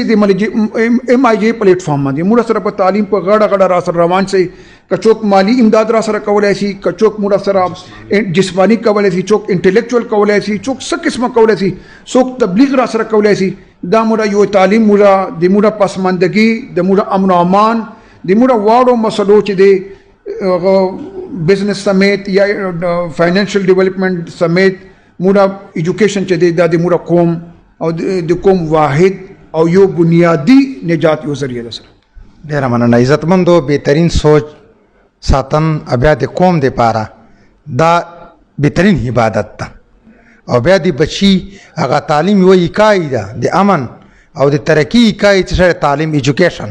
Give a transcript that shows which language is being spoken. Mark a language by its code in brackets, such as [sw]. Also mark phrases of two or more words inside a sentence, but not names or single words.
[ps] د [en] MIG platform [ps] باندې موږ سره په تعلیم په غاړه را سره روان شي که څوک مالی امداد را سره کولی شي که څوک موږ سره جسمانی کولی شي څوک انټلیکچوال کولی شي څوک څه قسمه کولی شي څوک تبلیغ را سره کولی شي دا موږ یو تعلیم موږ د موږ پسماندګي د موږ امن او امان د موږ واړو مسلو چې دی بزنس سمیت یا [en] financial development [ps] سمیت موڑا ایجوکیشن چې دی دا د موڑا قوم او د قوم واحد او یو بنیادی نجات یو ذریعہ ده سره. ډېره مننه. عزتمندو بهترین سوچ ساتن بیا د قوم دپاره دا بهترین عبادت ده او بیا د بچي هغه تعلیم یوه اکای ده د امن او د ترقي اکای چې سره تعلیم ایجوکیشن.